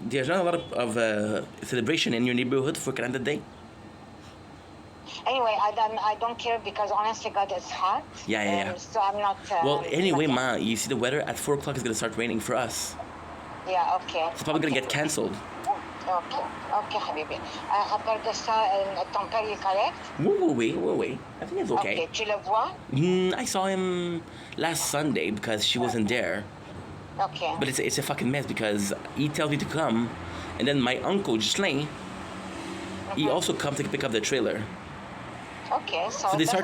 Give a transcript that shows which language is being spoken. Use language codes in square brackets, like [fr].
[en] There's not a lot of celebration in your neighborhood for Canada Day. Anyway, I don't care because honestly, God, it's hot. Yeah. So I'm not. Well, anyway, not- ma, you see the weather at 4 o'clock is gonna start raining for us. Yeah, okay. It's probably gonna get cancelled. Okay, Habibi. [fr] À part de ça, ton père est correct? [en] Wait. I think it's okay. [fr] Okay, tu le vois? [en] I saw him last Sunday because she wasn't there. Okay. But it's a fucking mess because he tells me to come, and then my uncle Ghislain, he also comes to pick up the trailer. Okay, so So it they start